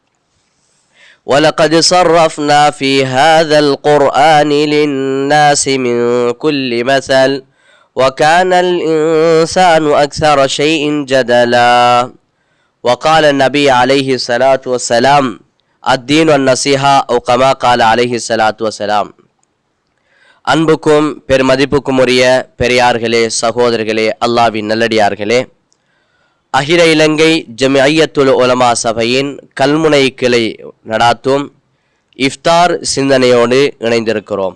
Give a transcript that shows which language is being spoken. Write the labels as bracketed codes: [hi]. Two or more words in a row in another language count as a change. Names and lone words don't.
[ar] وَلَقَدْ صَرَّفْنَا فِي هَذَا الْقُرْآنِ لِلنَّاسِ مِنْ كُلِّ مَثَلٍ وَكَانَ الْإِنسَانُ أَكْثَرَ شَيْءٍ جَدَلًا. وقال النبي عليه الصلاة والسلام الدين والنصيحة أو كما قال عليه الصلاة والسلام. [ta] அன்புக்கும் பெருமதிப்புக்கும் உரிய பெரியார்களே, சகோதரர்களே, அல்லாஹ்வின் நல்லடியார்களே, அகில இலங்கை ஜமிஅய்யத்துல் உலமா சபையின் கல்முனை கிளை நடாத்தும் இஃப்தார் சிந்தனையோடு இணைந்திருக்கிறோம்.